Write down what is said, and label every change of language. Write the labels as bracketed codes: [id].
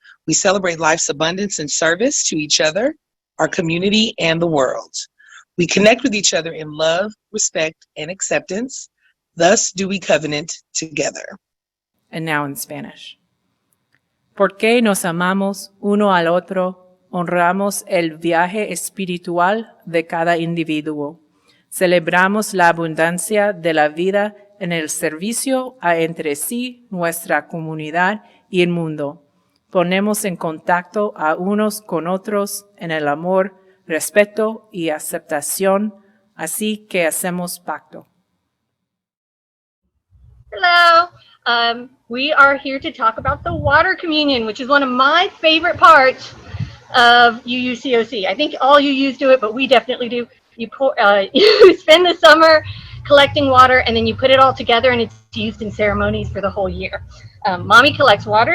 [en] We celebrate life's abundance and service to each other, our community, and the world. We connect with each other in love, respect, and acceptance. Thus do we covenant together. And now in Spanish. [es] Porque nos amamos uno al otro, honramos el viaje espiritual de cada individuo. Celebramos la abundancia de la vida en el servicio a entre sí, nuestra comunidad y el mundo. Ponemos en contacto a unos con otros en el amor, respeto y aceptación, así que hacemos pacto. [en] Hello. We are here to talk about the water communion, which is one of my favorite parts of UUCOC. I think all UUs do it, but we definitely do. You spend the summer collecting water, and then you put it all together, and it's used in ceremonies for the whole year. Mommy collects water.